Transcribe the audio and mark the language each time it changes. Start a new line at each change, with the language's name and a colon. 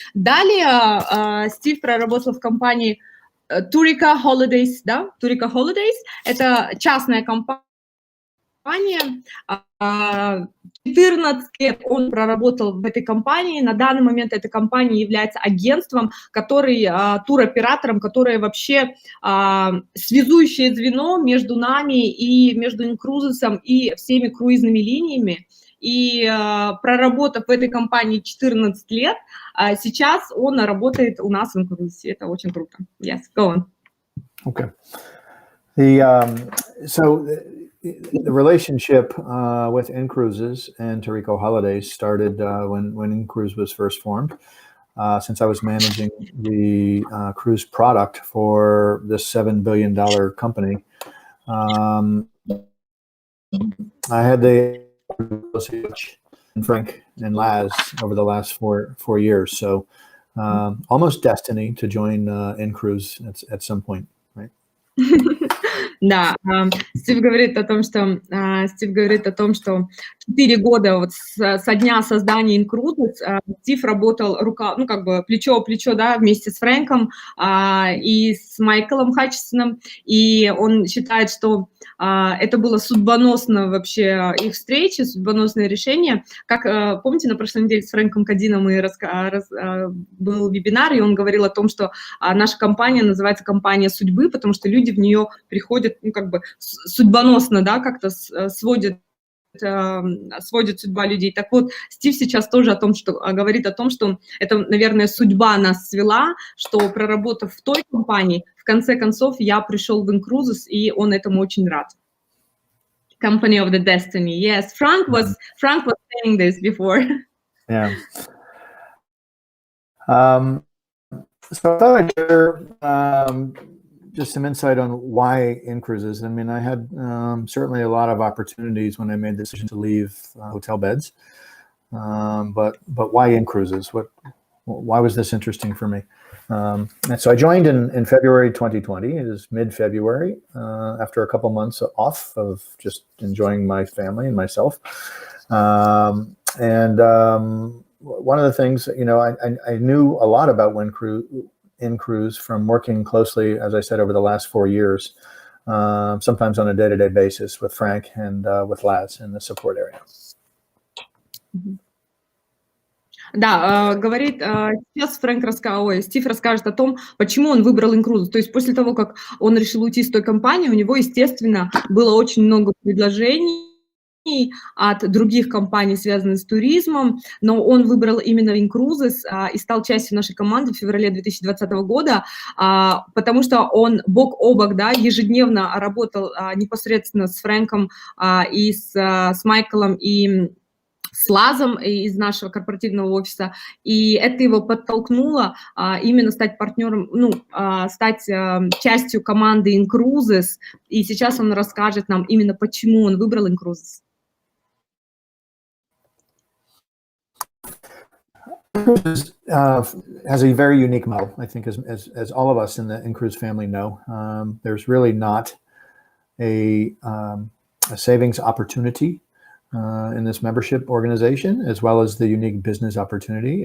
Russian: Далее Стив проработал в компании Tarico Holidays, да, Tarico Holidays, это частная компания, 14 лет он проработал в этой компании, на данный момент эта компания является агентством, туроператором, которое вообще связующее звено между нами и между inCruises и всеми круизными линиями. И проработав в этой компании 14 лет, сейчас он работает у нас в inCruises. Это очень круто.
English: Yes, go on. Okay. The relationship with inCruises and Tarico Holidays started when inCruise was first formed. Since I was managing the cruise product for this $7 billion company, I had the and Frank and Laz over the last four years. So almost destiny to join inCruise at some point, right?
Russian: Да, Стив говорит о том, что 4 года вот со дня создания inCruises Стив работал плечо о плечо, да, вместе с Фрэнком и с Майклом Хатчинсоном, и он считает, что это было судьбоносно вообще их встречи, судьбоносное решение. Как помните, на прошлой неделе с Фрэнком Кадином был вебинар, и он говорил о том, что наша компания называется компания судьбы, потому что люди в нее приходят, судьбоносно, да, как-то сводят сводит судьба людей. Так вот, Стив сейчас тоже говорит о том, что это, наверное, судьба нас свела, что проработав в той компании, в конце концов, я пришел в inCruises, и он этому очень рад.
English: Company of the Destiny. Yes, Frank was saying this before. Yeah. So I thought I'd share just some insight on why inCruises. I mean, I had certainly a lot of opportunities when I made the decision to leave hotel beds, but why inCruises? Why was this interesting for me? And so I joined in February 2020. It is mid-February, after a couple months off of just enjoying my family and myself. One of the things, you know, I knew a lot about inCruise from working closely, as I said, over the last 4 years, sometimes on a day-to-day basis with Frank and with Laz in the support area.
Russian: Да, говорит, сейчас Стив расскажет о том, почему он выбрал inCruises. То есть после того, как он решил уйти из той компании, у него, естественно, было очень много предложений от других компаний, связанных с туризмом, но он выбрал именно inCruises и стал частью нашей команды в феврале 2020 года, потому что он бок о бок, да, ежедневно работал непосредственно с Фрэнком и с Майклом и с Лазом из нашего корпоративного офиса, и это его подтолкнуло именно стать партнером, стать частью команды inCruises, и сейчас он расскажет нам именно, почему он выбрал inCruises.
English: Has a very unique model, I think, as all of us in the inCruise family know. There's really not a savings opportunity in this membership organization, as well as the unique business opportunity.